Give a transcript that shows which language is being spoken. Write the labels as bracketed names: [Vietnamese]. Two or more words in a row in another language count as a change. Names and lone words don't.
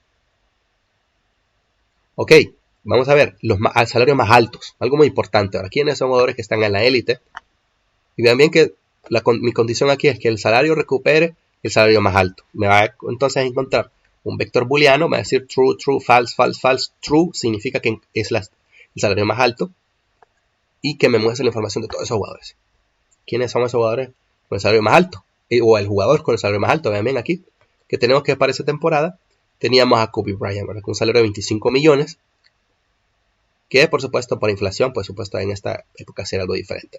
[Spanish] Ok, vamos a ver los salarios más altos, algo muy importante. Ahora, ¿quiénes son jugadores que están en la élite? Y vean bien que mi condición aquí es que el salario recupere el salario más alto. Me va entonces a encontrar un vector booleano, me va a decir [English] true, true, false, false, false. [Spanish] True significa que es el salario más alto y que me muestre la información de todos esos jugadores. ¿Quiénes son esos jugadores con el salario más alto? O el jugador con el salario más alto. Vean bien aquí que tenemos que para esa temporada teníamos a Kobe Bryant, ¿verdad? Con un salario de 25 millones, que por supuesto por inflación, por supuesto en esta época será algo diferente.